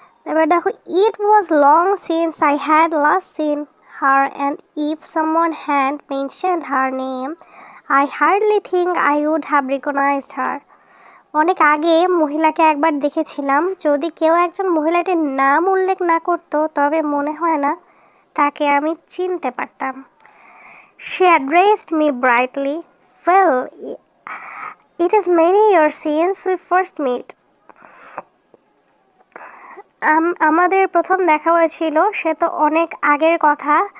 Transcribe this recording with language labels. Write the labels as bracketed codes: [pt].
[bn] এবার দেখো, [en] It was long since I had last seen her and if someone had mentioned her name I hardly think I would have recognised her. [bn] অনেক আগে মহিলাকে একবার দেখেছিলাম। যদি কেউ একজন মহিলাটির নাম উল্লেখ না করতো তবে মনে হয় না তাকে আমি চিনতে পারতাম। [en] She addressed me brightly. Well, it is many years since we first met. [bn] আমাদের প্রথম দেখা হয়েছিল, সে তো অনেক আগের কথা।